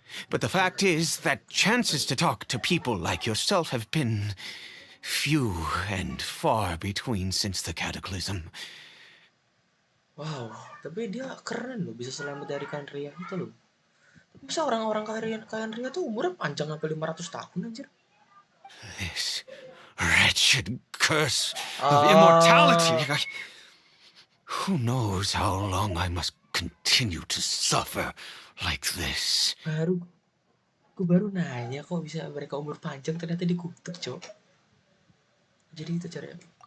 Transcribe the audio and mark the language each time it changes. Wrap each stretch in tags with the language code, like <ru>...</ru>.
<en>But the fact is that chances to talk to people like yourself have been few and far between since the cataclysm.</en> <id>Wow, tapi dia keren loh, bisa selamat dari Kanria itu loh. Tapi bisa orang-orang Kanria tuh umurnya panjang sampai 500 tahun anjir.</id> <en>This wretched curse of immortality. Who knows how long I must continue to suffer like this?</en> <id>Gue baru nanya kok bisa mereka umur panjang, ternyata dikutuk, Cok. Jadi itu caranya.</id>